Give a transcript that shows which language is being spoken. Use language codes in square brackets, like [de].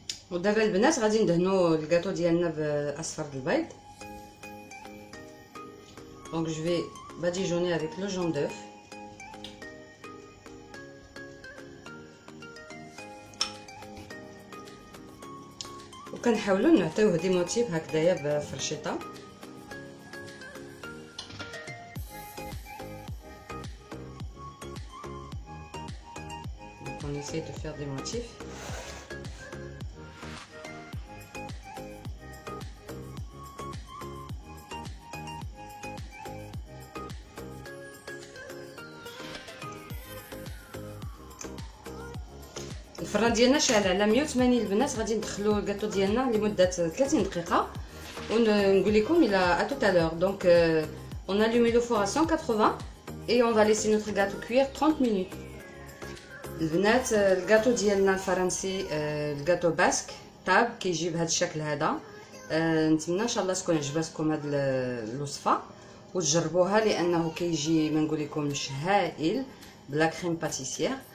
[ar] ودابا البنات غادي ندهنوا الكاطو ديالنا باصفر البيض. [fr] دونك جو في badigeonner avec le jaune d'œuf. [ar] وكنحاولوا نعطيوه دي موتيف هكذايا بفرشيطه. [fr] On essaie de faire des motifs. [ar] الفران ديالنا شاعل على 180 البنات. غادي ندخلوا الكاطو ديالنا لمده 30 دقيقه ونقول لكم الى [fr] tout à l'heure. Donc on allume le four à 180 et on va laisser notre gâteau cuire 30 minutes. [ar] البنات الكاطو ديالنا الفرنسي الكاطو باسك طاب كيجي بهذا الشكل هذا. نتمنى ان شاء الله تكون عجبتكم هذه الوصفه وتجربوها لانه كيجي ما نقول لكمش هائل بلا كريم باتيسير.